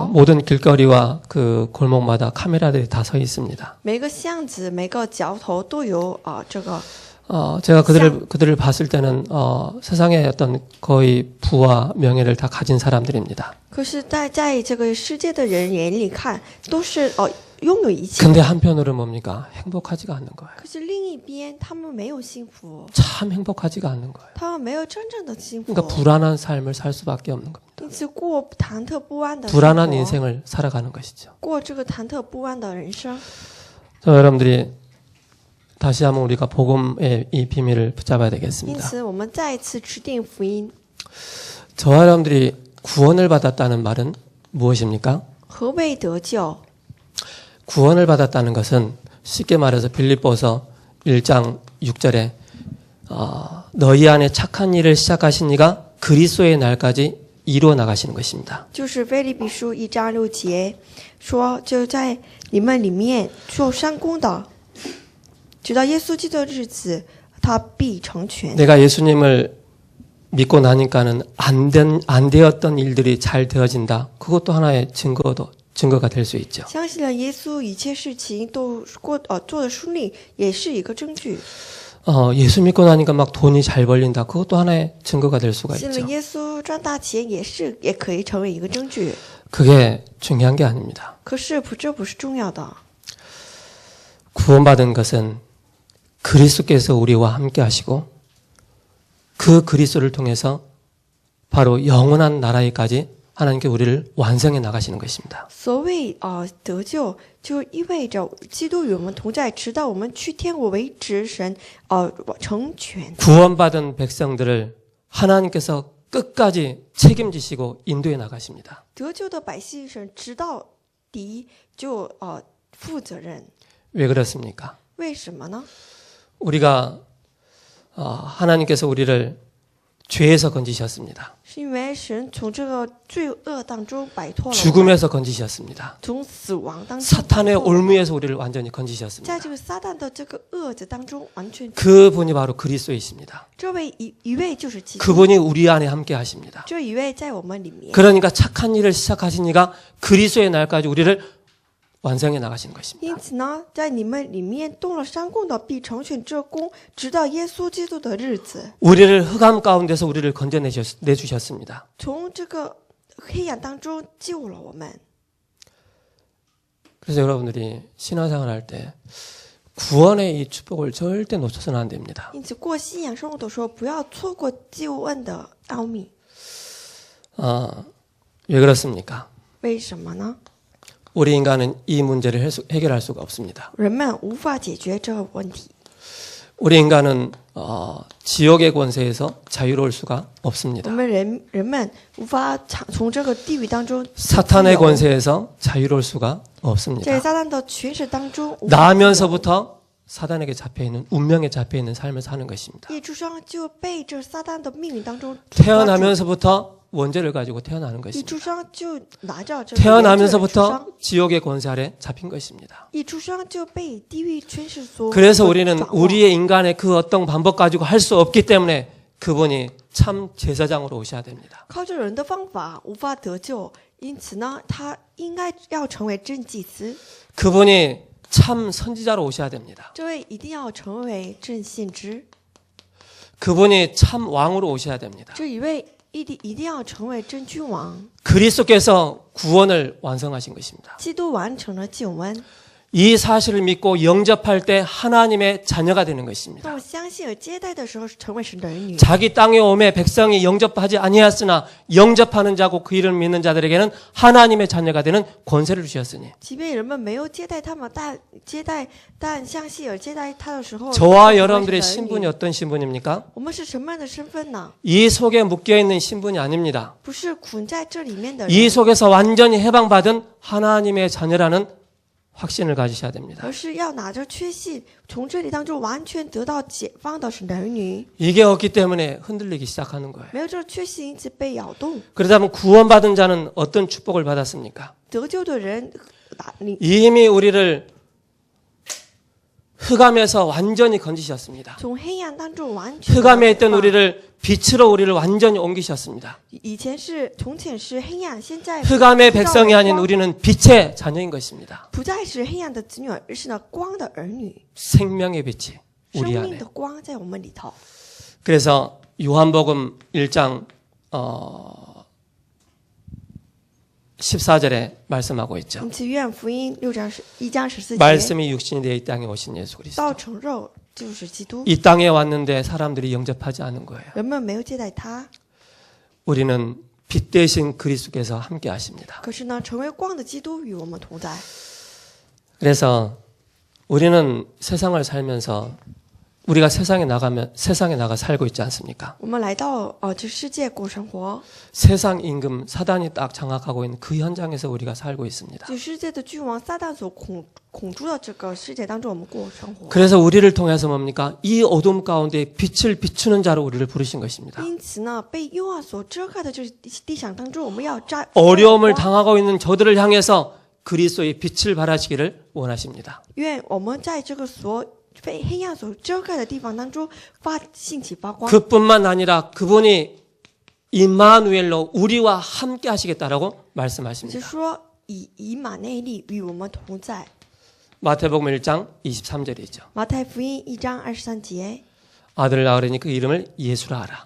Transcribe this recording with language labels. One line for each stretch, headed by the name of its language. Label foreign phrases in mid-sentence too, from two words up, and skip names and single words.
Korean: 모든 길거리와 그 골목마다 카메라들이 다 서 있습니다.
Chinese: 每个巷子、每个角头都有这个。
Korean: 제가 그들을 봤을 때는 세상의 어떤 거의 부와 명예를 다 가진 사람들입니다.
Chinese: 可是在这个世界的人眼里看，都是拥有一切。
Korean: 근데 한편으로 뭡니까? 행복하지가 않는 거예요.
Chinese: 可是另一边，他们没有幸福，
Korean: 참 행복하지가 않는 거예요.
Chinese: 他们没有真正的幸福，
Korean: 그러니까 불안한 삶을 살 수밖에 없는 겁니다.
Chinese: 因此过忐忑不安的生
Korean: 불안한
Chinese: 活，
Korean: 인생을 살아가는 것이죠.
Chinese: 过这个忐忑不安的人生。
Korean: 여러분들이 다시 한번 우리가 복음의 이 비밀을 붙잡아야
Chinese: 因
Korean: 되겠습니다.
Chinese: 此，我们再一次持定福音。
Korean: 저와 여러분들이 구원을 받았다는 말은 무엇입니까?
Chinese: 何谓得救？
Korean: 구원을 받았다는 것은 쉽게 말해서 빌립보서 1장 6절에 너희 안에 착한 일을 시작하신 이가 그리스도의 날까지 이루어 나가시는 것입니다.
Chinese: 就是腓立比书1章6节说，就在你们里面做善功的，直到耶稣基督的日子，他必成全。
Korean: 내가 예수님을 믿고 나니까는 안 되었던 일들이 잘 되어진다. 그것도 하나의 증거가 될 수 있죠.
Chinese: 相信了耶稣，一切事情都做的顺利，也是一个证据。
Korean: 예수 믿고 나니까 막 돈이 잘 벌린다. 그것도 하나의 증거가 될 수가
Chinese: 信了
Korean: 있죠.
Chinese: 耶稣赚大钱，也可以成为一个证据。
Korean: 그게 중요한 게 아닙니다.
Chinese: 可是这不是重要的。
Korean: 구원받은 것은 그리스도께서 우리와 함께 하시고 그 그리스도를 통해서 바로 영원한 나라에까지 하나님께 우리를 완성해 나가시는 것입니다.
Chinese: 所谓得救，就意味着基督与我们同在，直到我们去天国为止，神成全。
Korean: 구원받은 백성들을 하나님께서 끝까지 책임지시고 인도해 나가십니다.
Chinese: 得救的百姓，神直到底就负责任。
Korean: 왜 그렇습니까?
Chinese: 为什么呢？
Korean: 우리가 하나님께서 우리를 죄에서 건지셨습니다.
Chinese: 是因为神从这个罪恶当中摆脱了我们，
Korean: 죽음에서 건지셨습니다.
Chinese: 从死亡当中
Korean: 사탄의
Chinese: 摆脱了我们，
Korean: 올무에서 우리를 완전히 건지셨습니다.
Chinese: 在这个撒旦的这个恶子当中完全。
Korean: 그분이 바로 그리스도이십니다.
Chinese: 这位一位就是基督，
Korean: 그분이 우리 안에 함께 하십니다.
Chinese: 这一位在我们里面。
Korean: 그러니까 착한 일을 시작하신 이가 그리스도의 날까지 우리를 완성해 나가시는 것입니다.
Chinese: 因此呢，在你们里面动了善功的，必成全这功，直到耶稣基督的日子。
Korean: 우리를 흑암 가운데서 우리를 건져내주셨습니다.
Chinese: 从这个黑暗当中救了我们。
Korean: 그래서 여러분들이 신앙생활 할 때 구원의 이 축복을 절대 놓쳐서는 안 됩니다.
Chinese: 因此，过信仰生活的时候，不要错过救恩的奥秘。
Korean: 왜 그렇습니까?
Chinese: 为什么呢？
Korean: 우리 인간은 이 문제를 해결할 수가 없습니다.
Chinese: 人们无法解决这个问题。
Korean: 우리 인간은 지옥의 권세에서 자유로울 수가
Chinese: 我
Korean: 없습니다.
Chinese: 们人们无法从这个地狱当中
Korean: 사탄의
Chinese: 自由，
Korean: 권세에서 자유로울 수가
Chinese: 在
Korean: 없습니다.
Chinese: 撒旦的权势当中无法自由，
Korean: 나면서부터 사단에게 잡혀있는 운명에 잡혀있는 삶을 사는 것입니다.
Chinese: 一出生就被这撒旦的命运当中
Korean: 태어나면서부터 원죄를 가지고 태어나는
Chinese: 一
Korean: 것입니다.
Chinese: 出生就拿着这个原罪出
Korean: 태어나면서부터
Chinese: 生，
Korean: 지옥의 권세 아래 잡힌 것입니다.
Chinese: 一出生就被地狱权势所
Korean: 그래서 우리는
Chinese: 掌握。
Korean: 우리의 인간의 그 어떤 방법 가지고 할 수 없기 때문에 그분이 참 제사장으로 오셔야 됩니다.
Chinese: 靠着人的方法无法得救，因此呢，他应该要成为真祭司，
Korean: 그분이 참 선지자로 오셔야 됩니다.
Chinese: 这位一定要成为真先知，
Korean: 그분이 참 왕으로 오셔야 됩니다.
Chinese: 这一位一定要成为真君王。
Korean: 그리스도께서 구원을 완성하신 것입니다.
Chinese: 基督完成了救恩，
Korean: 이 사실을 믿고 영접할 때 하나님의 자녀가 되는 것입니다.
Chinese: 当我相信而接待的时候，是成为神的儿女。
Korean: 자기 땅에 오매 백성이 영접하지 아니하였으나 영접하는 자고 그 이름을 믿는 자들에게는 하나님의 자녀가 되는 권세를 주셨으니
Chinese: 即便人们没有接待他们，但相信而接待他的时候，
Korean: 저와
Chinese: 成为
Korean: 여러분들의
Chinese: 神的儿女
Korean: 신분이 어떤 신분입니까?
Chinese: 我们是什么样的身份呢？
Korean: 이 속에 묶여있는 신분이 아닙니다.
Chinese: 不是捆在这里面的
Korean: 이
Chinese: 人，
Korean: 속에서 완전히 해방받은 하나님의 자녀라는 확신을 가지셔야 됩니다.
Chinese: 而是要拿着确信，从这里当中完全得到解放的神的儿女。
Korean: 이게 없기 때문에 흔들리기 시작하는 거예요.
Chinese: 没有这个确信，因此被摇动。
Korean: 그러다면 구원받은 자는 어떤 축복을 받았습니까?
Chinese: 得救的人
Korean: 이미 우리를 흑암에서 완전히 건지셨습니다.
Chinese: 从黑暗当中完全
Korean: 흑암에 있던 우리를 빛으로 우리를 완전히 옮기셨습니다.
Chinese: 以前是从前是黑暗，现在
Korean: 흑암의 백성이 아닌 우리는 빛의 자녀인 것입니다.
Chinese: 不再是黑暗的子女，而是呢光的儿女，
Korean: 생명의 빛이
Chinese: 生
Korean: 우리
Chinese: 命
Korean: 안에.
Chinese: 的光在我们里头。
Korean: 그래서 요한복음 1장 14절에 말씀하고
Chinese: 因
Korean: 있죠.
Chinese: 此，约翰福音1章14节，
Korean: 말씀이 육신이 되어 이 땅에 오신 예수
Chinese: 道
Korean: 그리스도.
Chinese: 成肉就是基督，
Korean: 이 땅에 왔는데 사람들이 영접하지 않은 거예요.
Chinese: 人们没有接待他。
Korean: 우리는 빛 대신 그리스도께서 함께 하십니다.
Chinese: 可是呢，成为光的基督与我们同在。
Korean: 그래서 우리는 세상을 살면서 우리가 세상에 나가 살고 있지 않습니까?
Chinese: 我们来到这世界过生活，
Korean: 세상 임금 사단이 딱 장악하고 있는 그 현장에서 우리가 살고 있습니다.
Chinese: 这世界的君王撒旦所恐惧的这个世界当中，我们过生活。
Korean: 그래서 우리를 통해서 뭡니까? 이 어둠 가운데 빛을 비추는 자로 우리를 부르신 것입니다.
Chinese: 因此呢，被幽暗所遮盖的这地想当中，我们要照
Korean: 어려움을 당하고 있는 저들을 향해서 그리스도의 빛을 발하시기를 원하십니다.
Chinese: 愿我们在这个被黑暗所遮盖的地方当中兴起发光。
Korean: 그뿐만 아니라 그분이 임마누엘로 우리와 함께 하시겠다라고
Chinese: 就
Korean: 말씀하십니다.
Chinese: 说以马内利与我们同在。
Korean: 마태복음 1장 23절이죠.
Chinese: 马太福音1章23节，
Korean: 아들을 낳으려니 그 이름을 예수라 하라.